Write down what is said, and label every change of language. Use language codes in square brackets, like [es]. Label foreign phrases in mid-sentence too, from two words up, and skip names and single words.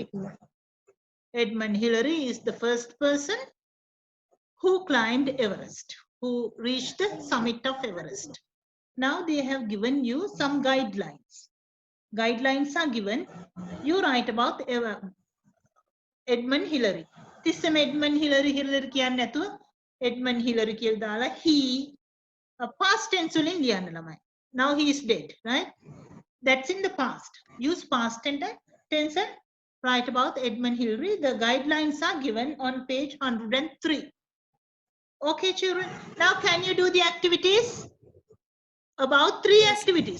[en] Edmund Hillary is the first person who climbed Everest, who reached the summit of Everest. Now they have given you some guidelines. Guidelines are given. You write about Edmund Hillary. This is Edmund Hillary [si] කියන්න නැතුව Edmund Hillary කියලා දාලා [en] he past tense [si] වලින් ලියන්න ළමයි. [en] Now he is dead, right? That's in the past. Use past tense and write about Edmund Hillary. The guidelines are given on page 103. Okay, children. Now can you do the activities? About 3 activities.